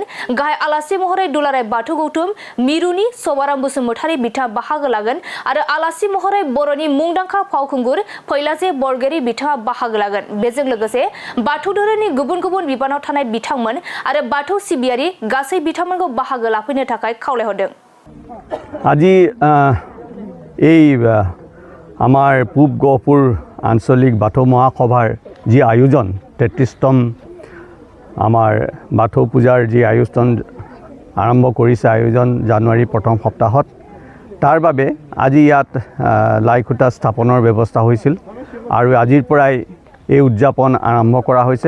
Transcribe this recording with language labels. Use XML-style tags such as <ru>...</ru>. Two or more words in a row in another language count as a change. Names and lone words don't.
<brx>गाहाय आलासि महरै दुलाराय बाथौ गौथुम मिरुनि सभाराम बसुमतारी बिथाङा बाहागो लागोन आरो आलासि महरै बर'नि मुंदांखा फावखुंगुर फैलाजे बरगयारी बिथाङा बाहागो लागोन। बेजों लोगोसे बाथौ धोरोमनि गुबुन गुबुन बिबानाव थानाय बिथांमोन आरो बाथौ सिबियारि गासै बिथांमोनखौ बाहागो लाफैनो थाखाय खावलायहरदों।</brx> <as>আজি এই আমাৰ পূব গহপুৰ আঞ্চলিক বাথৌ মহাসভাৰ যি আয়োজন 33তম আমাৰ বাথৌ পূজাৰ যি আয়োজন আৰম্ভ কৰিছে আয়োজন জানুৱাৰী প্ৰথম সপ্তাহত তাৰ বাবে আজি ইয়াত লাইখুটা স্থাপনৰ ব্যৱস্থা হৈছিল আৰু আজিৰ পৰাই এই উদযাপন আৰম্ভ কৰা হৈছে।</as>